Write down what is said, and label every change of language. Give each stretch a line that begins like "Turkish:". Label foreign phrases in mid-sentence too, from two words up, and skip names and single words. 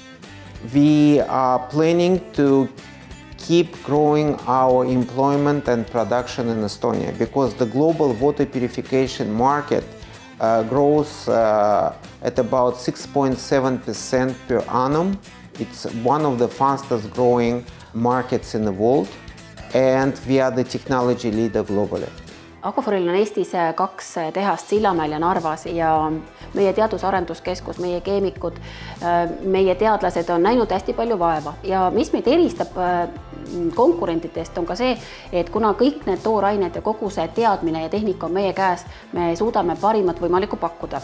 English: We are planning to keep growing our employment and production in Estonia because the global water purification market grows at about 6.7% per annum. It's one of the fastest growing markets in the world, and we are the technology leader globally.
Estonian: Aquaphoril on Eestis 2 tehast Sillamäel ja Narvas ja meie teadus-arenduskeskus, meie keemikud, meie teadlased on näinud hästi palju vaeva ja mis meid eristab konkurentidest on ka see, et kuna kõik need toorained ja kogu see teadmine ja tehnika on meie käes, me suudame parimat võimalikku pakkuda.